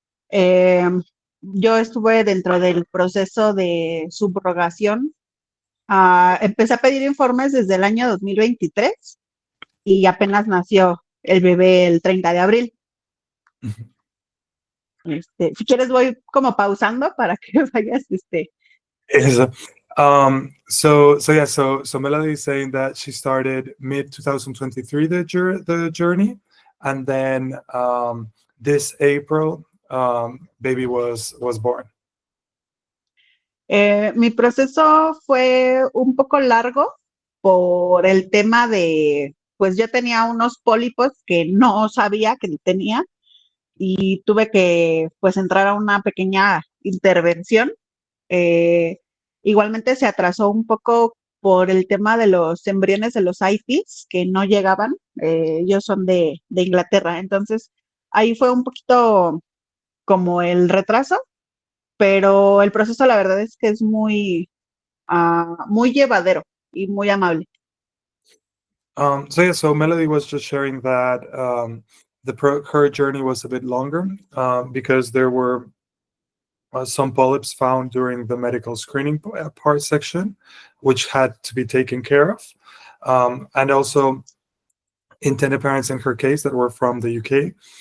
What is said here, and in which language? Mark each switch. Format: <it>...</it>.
<es>Eh, yo estuve dentro del proceso de subrogación. Empecé a pedir informes desde el año 2023 y apenas nació el bebé el 30 de abril. Si quieres voy como pausando para que vayas, Eso.</es> <en>So Melody is saying that she started mid 2023 the journey, and then this April, baby was born.</en> <es>Mi proceso fue un poco largo por el tema de, pues yo tenía unos pólipos que no sabía que tenía y tuve que pues entrar a una pequeña intervención. Eh, Igualmente se atrasó un poco por el tema de los embriones de los IPs que no llegaban. Ellos son de Inglaterra, entonces ahí fue un poquito como el retraso, pero el proceso la verdad es que es muy llevadero y muy amable.</es> <en>So Melody was just sharing that her journey was a bit longer because there were some polyps found during the medical screening part section, which had to be taken care of, and also intended parents in her case that were from the UK.</en>